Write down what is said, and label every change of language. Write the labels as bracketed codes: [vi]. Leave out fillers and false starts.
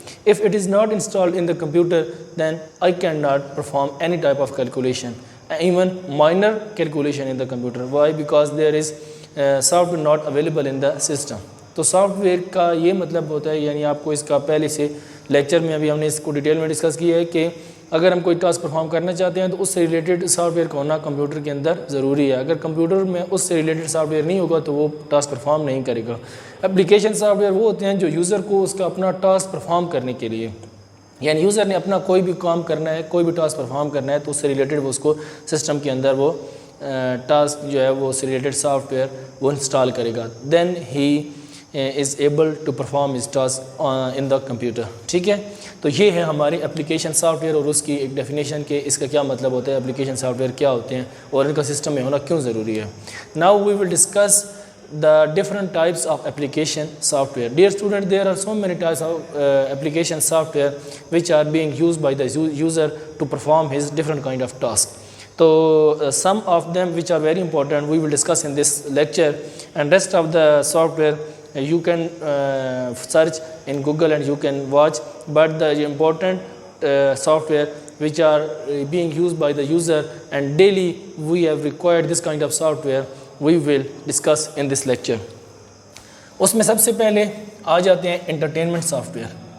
[en] If it is not installed in the computer, then I cannot perform any type of calculation, even minor calculation in the computer. Why? Because there is software not available in the system. [ur] تو soft where کا یہ مطلب ہوتا ہے, یعنی آپ کو اس کا پہلے سے لیکچر میں ابھی ہم نے اس کو ڈیٹیل میں ڈسکس کیا ہے کہ اگر ہم کوئی ٹاسک پرفارم کرنا چاہتے ہیں تو اس سے ریلیٹڈ سافٹ ویئر کا ہونا کمپیوٹر کے اندر ضروری ہے. اگر کمپیوٹر میں اس سے ریلیٹڈ سافٹ ویئر نہیں ہوگا تو وہ ٹاسک پرفارم نہیں کرے گا. اپلیکیشن سافٹ ویئر وہ ہوتے ہیں جو یوزر کو اس کا اپنا ٹاسک پرفارم کرنے کے لیے, یعنی یوزر نے اپنا کوئی بھی کام کرنا ہے, کوئی بھی ٹاسک پرفارم کرنا ہے تو اس سے ریلیٹڈ وہ اس کو سسٹم کے اندر وہ ٹاسک جو ہے وہ اس سے ریلیٹڈ سافٹ ویئر وہ انسٹال کرے گا. [en] Then he is able to perform his task in the computer. [ur] ٹھیک ہے, تو یہ ہے ہمارے اپلیکیشن سافٹ ویئر اور اس کی ایک ڈیفینیشن کہ اس کا کیا مطلب ہوتا ہے, اپلیکیشن سافٹ ویئر کیا ہوتے ہیں اور ان کا سسٹم میں ہونا کیوں ضروری ہے. [en] Now we will discuss the different types of application software. Dear student, there are so many types of application software which are being used by the user to perform his different kind of tasks. So some of them which are very important we will discuss in this lecture, and rest of the software you can search in Google and you can watch, but the important software which are being used by the user and daily we have required this kind of software we will discuss in this lecture. [ur] اس میں سب سے پہلے آ جاتے ہیں entertainment soft where.